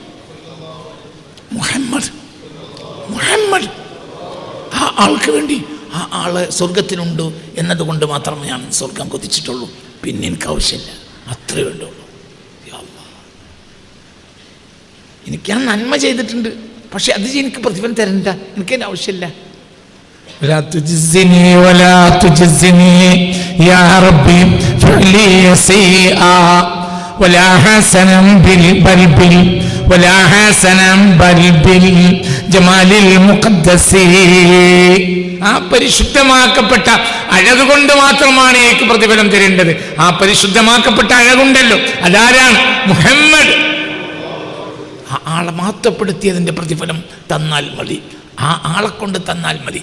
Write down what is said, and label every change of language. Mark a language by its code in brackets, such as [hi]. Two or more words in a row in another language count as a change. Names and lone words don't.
[ml] മുഹമ്മദ് മുഹമ്മദ് ആ ആൾക്ക് വേണ്ടി ആ ആള് സ്വർഗത്തിലുണ്ട് എന്നതുകൊണ്ട് മാത്രമേ ഞാൻ സ്വർഗം കൊതിച്ചിട്ടുള്ളൂ. പിന്നെ എനിക്ക് ആവശ്യമില്ല. അത്രേ വേണ്ടുള്ളൂ. എനിക്ക് ഞാൻ നന്മ ചെയ്തിട്ടുണ്ട്, പക്ഷെ അത് എനിക്ക് പ്രതിഫലം തരണ്ട. എനിക്കതിൻ്റെ ആവശ്യമില്ല. [ar] ولا تجزني ولا تجزني يا ربي فعلي سيئا ولا حسنا بل ولا حسنا بل بالجمال المقدس. [ml] ആ പരിശുദ്ധമാക്കപ്പെട്ട അഴകുകൊണ്ട് മാത്രമാണ് എനിക്ക് പ്രതിഫലം തരേണ്ടത്. ആ പരിശുദ്ധമാക്കപ്പെട്ട അഴകുണ്ടല്ലോ, അതാരാണ്? മുഹമ്മദ്. ആ ആളെ മഹത്വപ്പെടുത്തിയതിൻ്റെ പ്രതിഫലം തന്നാൽ മതി. ആ ആളെ കൊണ്ട് തന്നാൽ മതി.